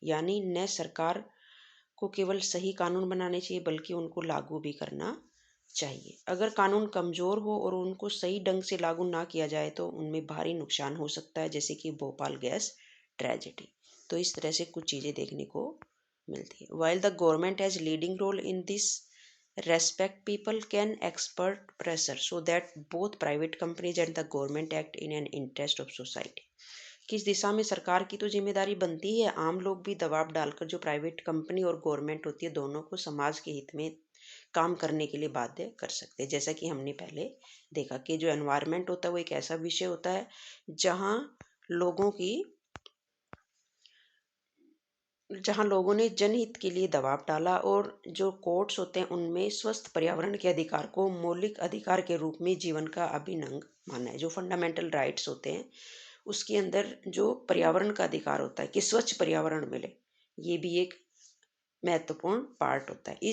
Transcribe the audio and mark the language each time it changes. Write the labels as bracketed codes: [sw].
[hi] यानी न सरकार को केवल सही कानून बनाने चाहिए बल्कि उनको लागू भी करना चाहिए। अगर कानून कमज़ोर हो और उनको सही ढंग से लागू ना किया जाए तो उनमें भारी नुकसान हो सकता है, जैसे कि भोपाल गैस ट्रेजेडी। तो इस तरह से कुछ चीज़ें देखने को मिलती है। [en] While the government has leading role in this respect, people can expert pressure so that both private companies and the government act in an interest of society। [hi] किस दिशा में सरकार की तो जिम्मेदारी बनती है, आम लोग भी दबाव डालकर जो प्राइवेट कंपनी और गवर्नमेंट होती है दोनों को समाज के हित में काम करने के लिए बाध्य कर सकते हैं। जैसा कि हमने पहले देखा कि जो एनवायरनमेंट होता है वो एक ऐसा विषय होता है जहाँ लोगों की जहाँ लोगों ने जनहित के लिए दबाव डाला और जो कोर्ट्स होते हैं उनमें स्वस्थ पर्यावरण के अधिकार को मौलिक अधिकार के रूप में जीवन का अभिन्न अंग माना है। जो फंडामेंटल राइट्स होते हैं उसके अंदर जो पर्यावरण का अधिकार होता है कि स्वच्छ पर्यावरण मिले, ये भी एक महत्वपूर्ण पार्ट होता है।